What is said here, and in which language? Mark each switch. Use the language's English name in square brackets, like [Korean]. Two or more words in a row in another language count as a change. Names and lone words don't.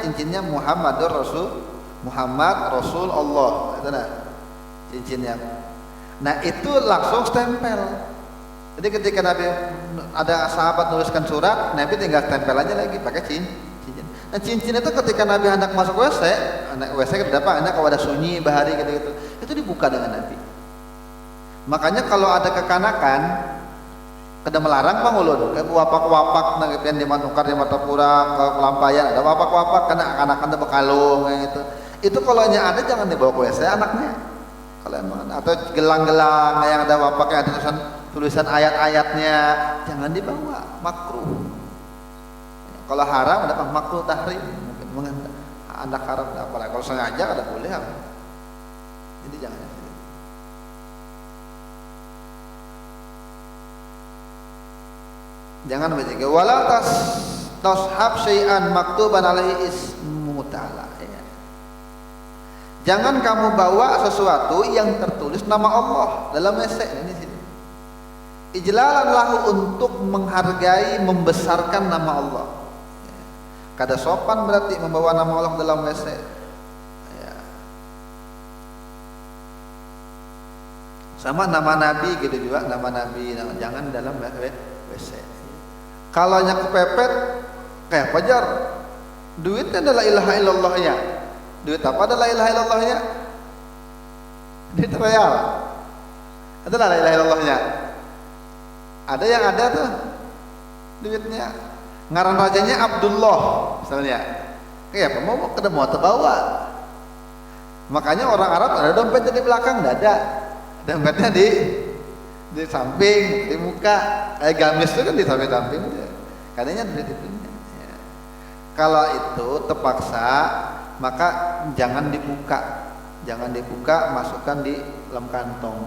[Indonesian] Cincinnya Muhammad Rasul Allah, itu nah cincinnya. Nah itu langsung stempel. Jadi ketika Nabi ada sahabat nuliskan surat, Nabi tinggal stempel aja lagi pakai cincin. Nah cincin itu ketika Nabi hendak masuk WC kenapa? [Banjar] Hendak kalau ada sunyi bahari gitu, itu dibuka dengan Nabi. Makanya kalau ada kekanakan, kada melarang Bang Ulun, ke wapak-wapak nang di Manukar di Martapura, ke Pelampayan ada wapak-wapak karena anak-anak ada bekalung kayak gitu. [Indonesian] Itu kalau ada jangan dibawa ke WC anaknya. Kalau emang atau gelang-gelang yang ada wapaknya ada tulisan ayat-ayatnya jangan dibawa, makruh. Kalau haram ada makruh tahrim, mungkin anak haram apalagi kalau sengaja kada boleh. Jadi jangan. Jangan begitu. [Arabic] ولا تصحب شيئا مكتوبا عليه اسم تعالى. [Indonesian] Ya. Jangan kamu bawa sesuatu yang tertulis nama Allah dalam WC ini sini. [Arabic] إجلالا له [Indonesian] untuk menghargai, membesarkan nama Allah. Ya. Kada sopan berarti membawa nama Allah dalam WC. Ya. Sama nama Nabi gitu juga, nama Nabi, jangan dalam WC. Kalau nya kepepet kayak pajar, duitnya adalah [Arabic] إله إلا الله. [Indonesian] Duit apa adalah [Arabic] إله إلا الله? [Indonesian] Duit real. Adalah [Arabic] إله إلا الله. [Indonesian] Ada yang ada tuh duitnya. Ngaran rajanya Abdullah misalnya. Kayak apa mau kada mau terbawa. Makanya orang Arab ada dompetnya di belakang, tidak ada. Dompetnya di samping, di muka, gamis itu kan di samping dia. Katanya duit itu. Ya. Kalau itu terpaksa, maka jangan dibuka, masukkan di dalam kantong.